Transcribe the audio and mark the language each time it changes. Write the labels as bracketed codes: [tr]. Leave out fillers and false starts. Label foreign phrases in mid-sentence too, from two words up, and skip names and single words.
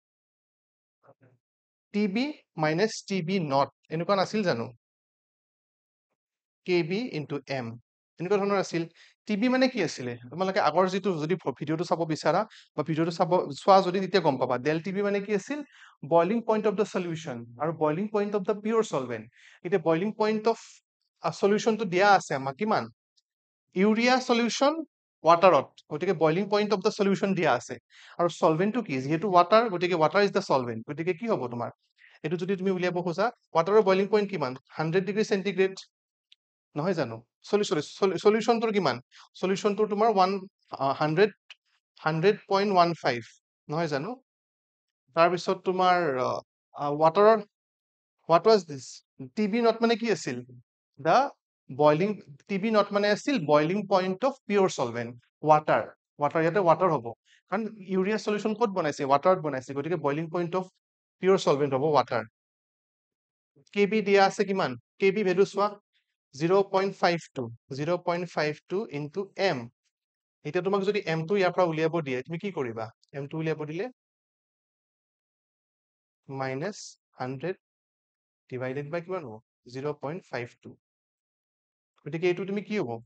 [en] tb minus tb not [as] এনেকুৱা নাছিল জানো [en] kb into m [as] এনেকুৱা ধৰণৰ আছিল tb মানে কি আছিলে তোমালোকে আগৰ যেটো যদি ভিডিওটো চাব বিচাৰা বা ভিডিওটো চোৱা যদি তেতিয়া গম পাবা [en] del tb [as] মানে কি আছিল [en] boiling point of the solution [as] আৰু [en] boiling point of the pure solvent [as] এতিয়া [en] boiling point of a solution [as] টো দিয়া আছে আমাক কিমান ইউৰিয়া সলিউশন ওয়াটাৰত গতিকে [en] boiling point of the solution [as] দিয়া আছে আৰু solvent টো কি যেহেতু ওয়াটাৰ গতিকে [en] water is the solvent [as] গতিকে কি হ'ব তোমাৰ এটো যদি তুমি উলিয়াব খোজা ওয়াটাৰৰ boiling point কিমান 100 ডিগ্ৰী সেন্টিগ্ৰেড নহয় জানো সলিউশনটোৰ কিমান সলিউশনটোৰ তোমাৰ 100.15 নহয় জানো তাৰ পিছত তোমাৰ ওয়াটাৰৰ [en] what was this tb not [as] মানে কি আছিল [en] the boiling tb not [as] মানে আছিল [en] boiling point of pure solvent water [as] ইয়াতে water হ'ব কাৰণ ইউৰিয়া সলিউশন ক'ত বনাইছে ওয়াটাৰত বনাইছে গতিকে [en] boiling point of pure solvent [as] হ'ব [en] water kb [as] দিয়া আছে কিমান kb ভ্যালু চোৱা 0.52 [en] into m [as] এতিয়া তোমাক যদি m টো ইয়াৰ পৰা উলিয়াব দিয়ে তুমি কি কৰিবা m টো উলিয়াব দিলে [en] minus 100 divided by [as] কিমান হ'ব 0.52 গতিকে এইটো তুমি কি হ'ব